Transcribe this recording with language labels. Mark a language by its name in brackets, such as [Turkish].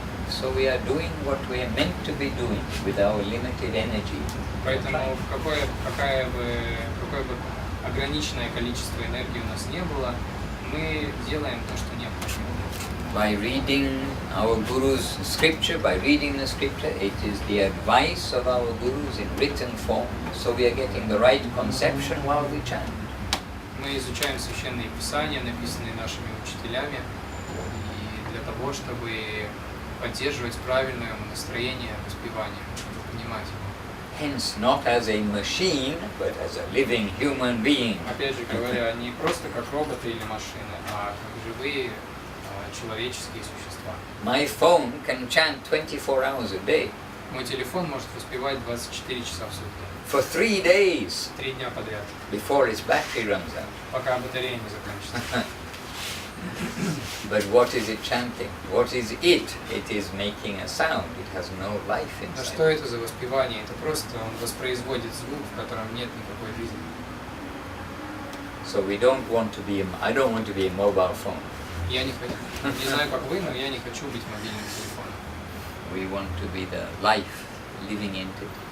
[English] So we are doing what we are meant to be doing with our limited energy. [Russian] Поэтому какое бы ограниченное количество энергии у нас не было, мы делаем то, что необходимо. [English] By reading our Guru's scripture, by reading the scripture, it is the advice of our Gurus in written form, so we are getting the right conception while we chant. [Russian] Мы изучаем священные писания, написанные нашими учителями, и для того, чтобы поддерживать правильное настроение воспевания, понимать его. [English] Hence, not as a machine, but as a living human being. [Russian] Опять же говоря, не просто как роботы или машины, а как живые человеческие существа. [English] My phone can chant 24 hours a day [Russian] Мой телефон может воспевать 24 часа в сутки. [English] for 3 days [Russian] 3 дня подряд, [English] before its battery runs out. [Russian] пока батарея не закончится. [English] But what is it chanting? What is it? It is making a sound. It has no life [Russian] А что [English] inside. [Russian] это за воспевание? Это просто он воспроизводит звук, в котором нет никакой жизни. [English] So we don't want to be. I don't want to be a mobile phone. [Russian] Я не хочу, не знаю как вы, но я не хочу быть мобильным телефоном. [English] We want to be the life, living entity.